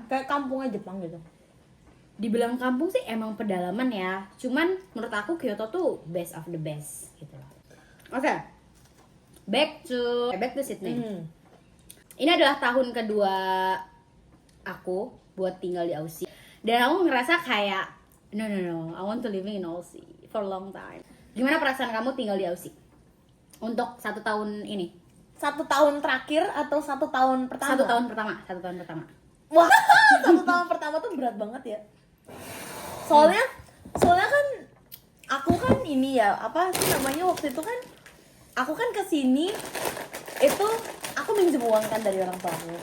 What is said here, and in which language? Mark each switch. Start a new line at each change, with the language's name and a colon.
Indonesian: Kayak kampungnya Jepang gitu. Dibilang kampung sih emang pedalaman ya. Cuman menurut aku Kyoto tuh
English: best of the best
Indonesian: gitu loh. Oke.
English: Back to Sydney.
Indonesian: Ini adalah tahun kedua aku buat tinggal di Aussie. Dan aku ngerasa kayak
English: no, I want to living in Aussie for a long time.
Indonesian: Gimana perasaan kamu tinggal di Aussie? Untuk 1 tahun ini? 1 tahun terakhir atau 1 tahun pertama? 1 tahun pertama. Wah, 1 tahun pertama tuh berat banget ya. Soalnya kan ini ya, apa sih namanya, waktu itu kan aku kan kesini itu aku minjem uang kan dari orang tua aku.